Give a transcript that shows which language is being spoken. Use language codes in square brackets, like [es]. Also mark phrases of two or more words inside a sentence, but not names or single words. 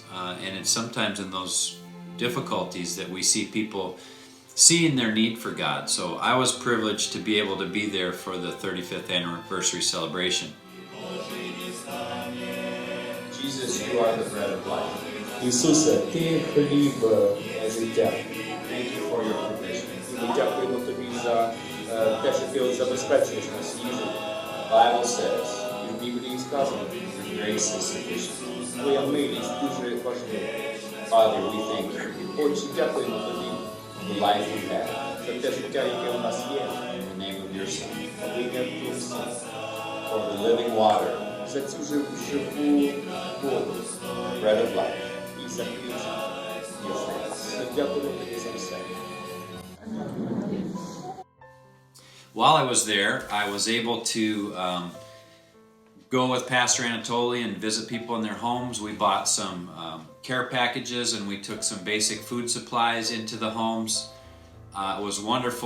[en] And it's sometimes in those difficulties that we see people seeing their need for God. So I was privileged to be able to be there for the 35th anniversary celebration. Jesus, you are the bread of life. [uk] Ісусе, ти хліб життя. [en] Thank you for your provision. [uk] Ми дякуємо тобі за те, що ти забезпечуєш нас їжею. [en] Bible says, [uk] в Біблії сказано, [en] your grace is sufficient. [uk] Твоя милість дуже важлива. [en] Father, we thank you. [uk] Отче, дякуємо тобі [en] the life we have, [uk] за те життя, яке у нас є. [en] In the name of your Son. [uk] В ім'я твого Сина. [en] For the living water. [uk] За цю живу воду. [en] Bread of life. [uk] І за хліб [en] your friends. [uk] Ми дякуємо тобі за все. [en] While I was there, I was able to go with Pastor Anatoly and visit people in their homes. We bought some care packages and we took some basic food supplies into the homes. It was wonderful.